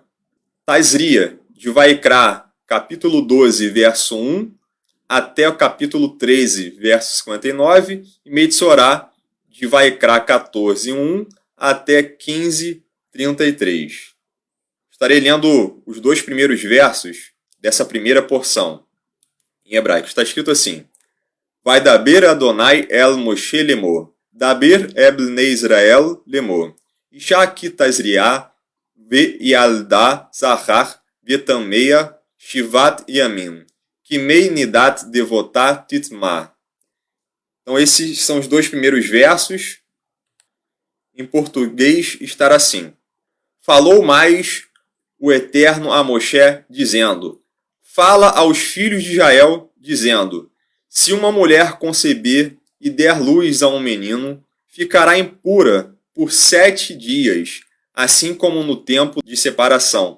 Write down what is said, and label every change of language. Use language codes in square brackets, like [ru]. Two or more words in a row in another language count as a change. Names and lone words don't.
[pt] Tazria, de Vaikra, capítulo 12, verso 1, até o capítulo 13, verso 59, e Metzorá, de Vaikra 14, 1, até 15, 33. Estarei lendo os dois primeiros versos dessa primeira porção. Em hebraico está escrito assim: [he] וידבר אדני אל משה לאמר, דבר אל בני ישראל לאמר, אשה כי תזריע וילדה זכר וטמאה שבעת ימים, כימי נדת דותה תטמא. [pt] Então esses são os dois primeiros versos. Em português estará assim: Falou mais o Eterno a Moshe, dizendo: Fala aos filhos de Israel, dizendo: Se uma mulher conceber e der luz a um menino, ficará impura por 7 dias, assim como no tempo de separação.